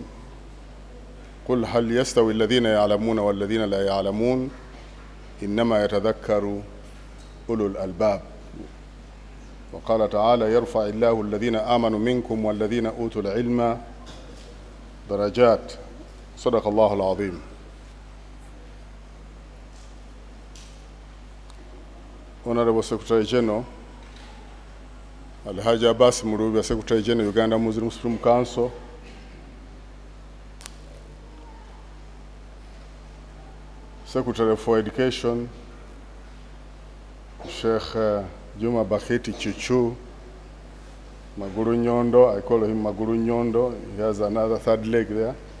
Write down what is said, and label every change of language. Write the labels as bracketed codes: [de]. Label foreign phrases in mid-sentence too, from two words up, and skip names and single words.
[ar] قل هل يستوي الذين يعلمون والذين لا يعلمون إنما يتذكر أولو الألباب. وقال تعالى يرفع الله الذين آمنوا منكم والذين أوتوا العلم درجات. صدق الله العظيم. [en] Honorable Secretary General Alhaji Abbas Murubi, Secretary General Uganda Muslim Supreme Council, Secretary for Education Sheikh Juma Baketi Chuchu Maguru Nyondo, I call him Maguru Nyondo, he has another third leg there.